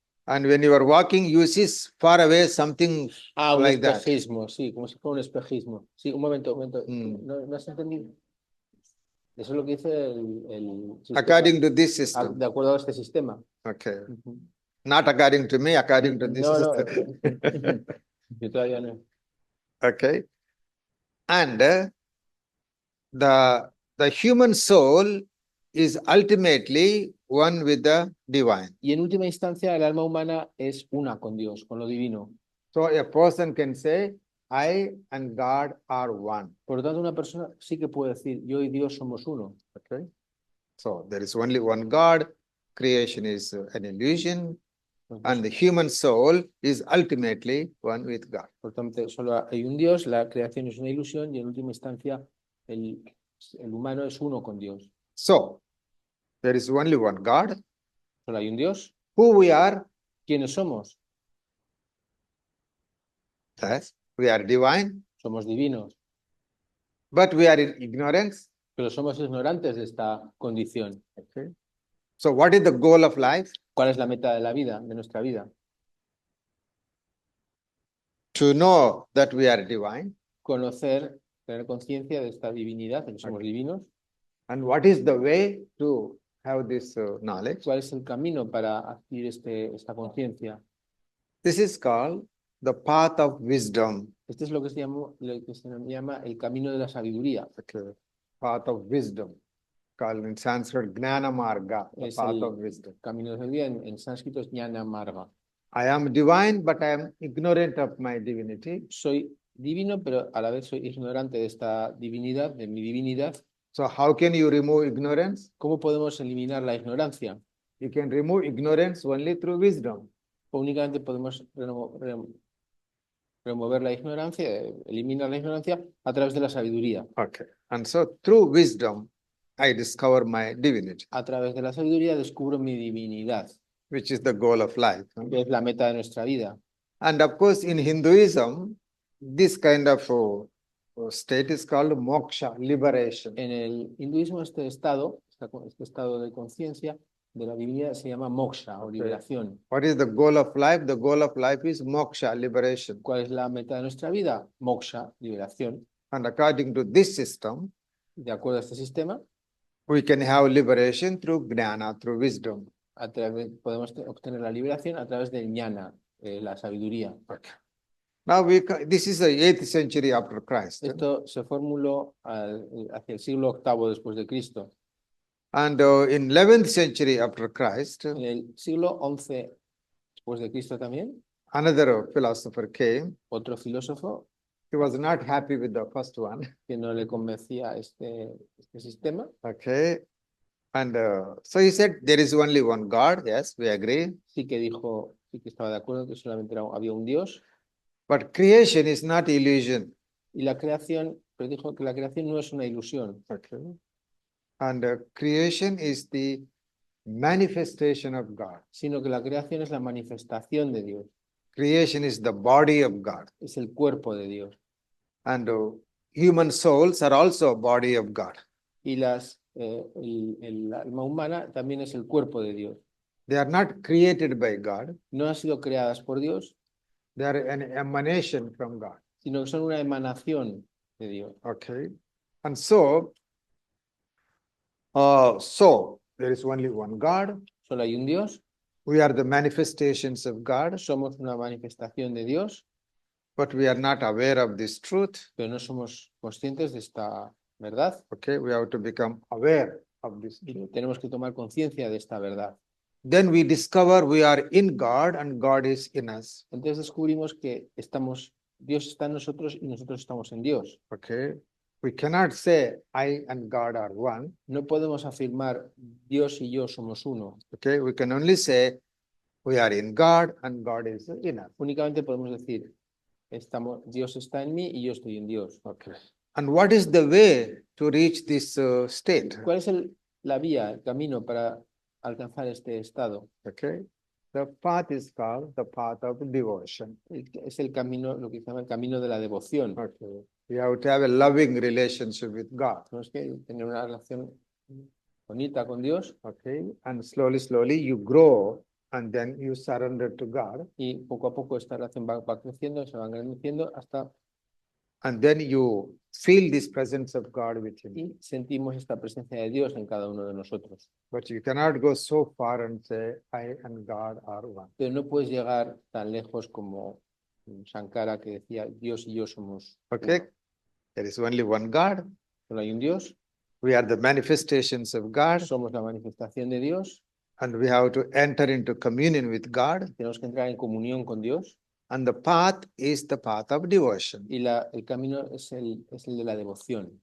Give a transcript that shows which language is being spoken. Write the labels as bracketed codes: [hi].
[en] And when you are walking, you see far away something [es] un [en] like that. [es] espejismo, sí, como si fuera un espejismo. Sí, un momento. Mm. ¿No has entendido? Eso es lo que dice el sistema, [en] According to this system. [es] de acuerdo a este sistema. [en] Okay. Not according to me, according to this. [es] No, no. Yo todavía no. [en] Okay. And the human soul is ultimately one with the divine. [es] Y en última instancia, el alma humana es una con Dios, con lo divino. [en] So a person can say, I and God are one. [es] Por lo tanto, una persona sí que puede decir, yo y Dios somos uno. [en] Okay. So there is only one God. Creation is an illusion. And the human soul is ultimately one with God. [es] Por tanto, solo hay un Dios, la creación es una ilusión y en última instancia el humano es uno con Dios. [en] So there is only one God. [es] Solo hay un Dios. [en] Who we are? [es] ¿Quiénes somos? [en] Yes, we are divine, [es] Somos divinos, [en] but we are in ignorance. [es] pero somos ignorantes de esta condición. [en] Okay. So what is the goal of life? [es] ¿Cuál es la meta de la vida, de nuestra vida? [en] To know that we are divine. [es] Conocer, tener conciencia de esta divinidad, de que somos divinos. [en] And what is the way to have this knowledge? [es] ¿Cuál es el camino para adquirir esta conciencia? [en] This is called the path of wisdom. [es] Este es lo que se llama el camino de la sabiduría. [en] Okay. Path of wisdom. Called in Sanskrit Gnana Marga, the [es] Es [en] path [es] el [en] of wisdom. [es] camino de la sabiduría, en sánscrito es Jnana Marga. [en] I am divine, but I am ignorant of my divinity. [es] Soy divino, pero a la vez soy ignorante de esta divinidad, de mi divinidad. [en] So how can you remove ignorance? [es] ¿Cómo podemos eliminar la ignorancia? [en] You can remove ignorance only through wisdom. [es] Únicamente podemos remover la ignorancia, eliminar la ignorancia a través de la sabiduría. [en] Okay. And so through wisdom, I discover my divinity, [es] A través de la sabiduría descubro mi divinidad, [en] which is the goal of life. [es] que es la meta de nuestra vida. [en] And of course, in Hinduism, this kind of state is called moksha, liberation. [es] En el hinduismo este estado de conciencia de la divinidad se llama moksha o liberación. [en] What is the goal of life? The goal of life is moksha, liberation. [es] ¿Cuál es la meta de nuestra vida? Moksha, liberación. [en] And according to this system, [es] De acuerdo a este sistema, [en] we can have liberation through gnana, through wisdom. [es] podemos obtener la liberación a través del jnana, la sabiduría. [en] Okay. Now this is the 8th century after Christ. [es] Esto se formuló hacia el siglo VIII después de Cristo. [en] And in 11th century after Christ, [es] En el siglo XI después de Cristo también, [en] another philosopher came. [es] otro filósofo [en] He was not happy with the first one. [es] que no le convencía este sistema. [en] Okay. And so he said, there is only one God. Yes, we agree. [es] Sí que dijo, sí que estaba de acuerdo que solamente había un Dios. [en] But creation is not illusion. [es] Y la creación, pero dijo que la creación no es una ilusión. [en] Okay. And creation is the manifestation of God. [es] Sino que la creación es la manifestación de Dios. [en] Creation is the body of God. [es] Es el cuerpo de Dios. [en] And human souls are also a body of God. [es] Y el alma humana también es el cuerpo de Dios. [en] They are not created by God. [es] No han sido creadas por Dios, [en] They are an emanation from God. [es] sino que son una emanación de Dios. [en] Okay. And so there is only one God. [es] Solo hay un Dios, [en] We are the manifestations of God, [es] somos una manifestación de Dios, [en] but we are not aware of this truth. [es] pero no somos conscientes de esta verdad. [en] Okay. We have to become aware of this [es] Y [en] truth. [es] tenemos que tomar conciencia de esta verdad. [en] Then we discover we are in God and God is in us. [es] Entonces descubrimos que Dios está en nosotros y nosotros estamos en Dios. [en] Okay. We cannot say I and God are one. [es] No podemos afirmar Dios y yo somos uno. [en] Okay. We can only say we are in God and God is in us. [es] Únicamente podemos decir, Dios está en mí y yo estoy en Dios. [en] Okay. And what is the way to reach this state? [es] ¿Cuál es la vía, el camino para alcanzar este estado? [en] Okay. The path is called the path of devotion. [es] Es el camino, lo que se llama el camino de la devoción. [en] Okay. We have to have a loving relationship with God. [es] Tenemos que tener una relación bonita con Dios. [en] Okay. And slowly you grow and then you surrender to God. [es] Y poco a poco esta relación va creciendo, se va engrandeciendo hasta [en] And then you feel this presence of God within you. [es] y sentimos esta presencia de Dios en cada uno de nosotros. [en] But you cannot go so far and say, I and God are one. [es] Pero no puedes llegar tan lejos como Shankara, que decía, Dios y yo somos [en] Okay? [es] uno. [en] There is only one God. [es] Solo hay un Dios, [en] We are the manifestations of God, [es] somos la manifestación de Dios, [en] and we have to enter into communion with God. [es] tenemos que entrar en comunión con Dios, [en] And the path is the path of devotion. [es] y el camino es el de la devoción.